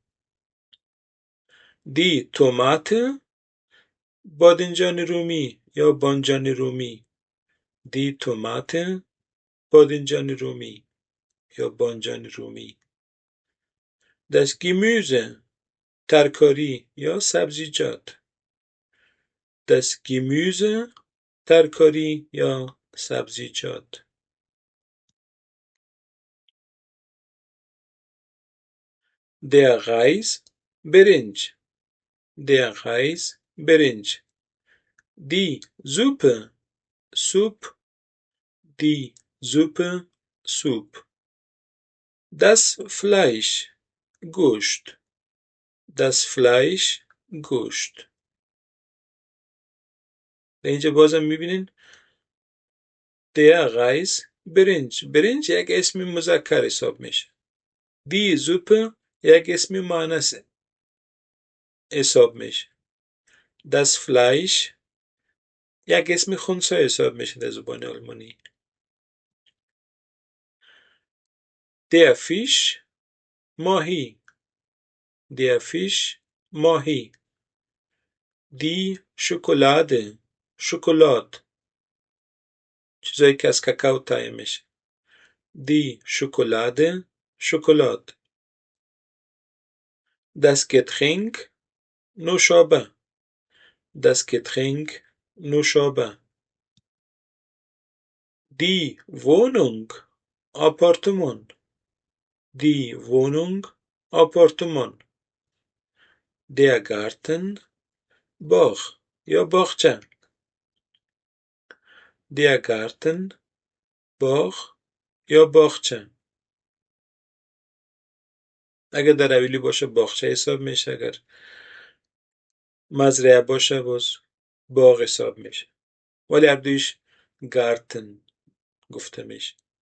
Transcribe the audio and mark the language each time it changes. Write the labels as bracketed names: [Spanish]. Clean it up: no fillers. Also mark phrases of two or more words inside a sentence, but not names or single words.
[German] Die Tomate [Persian] بادنجان رومی یا بانجان رومی [German] Die Tomate [Persian] بادنجان رومی یا بانجان رومی [German] Das Gemüse [Persian] ترکاری یا سبزیجات [German] Das Gemüse [Persian] ترکاری یا سبزیجات [German] Der Reis برنج Der Reis برنج Die Suppe سوپ Die Suppe سوپ Das Fleisch گوشت Das Fleisch گوشت [Persian] اینجا بازم میبینین [German] Der Reis [Persian] برنج یک اسم مذکر حساب میشه [German] Die Suppe [Persian] یک اسم مؤنث حساب میشه [German] Das Fleisch [Persian] یک اسم خنثی حساب میشه در زبان آلمانی [German] Der Fisch [Persian] ماهی [German] Der Fisch [Persian] ماهی [German] Die Schokolade [Persian] شکلات چیزایی که از کاکائو تهیه میشه [German] Die Schokolade [Persian] شکلات [German] Das Getränk نوشابه Das Getränk نوشابه Die Wohnung آپارتمان Die Wohnung آپارتمان Der Garten [Persian] باغ یا باغچه [German] Der Garten [Persian] باغ یا باغچه اگر در اویلی باشه باغچه حساب میشه اگر مزرعه باشه باز باغ حساب میشه ولی هر دویش Garten گفته میشه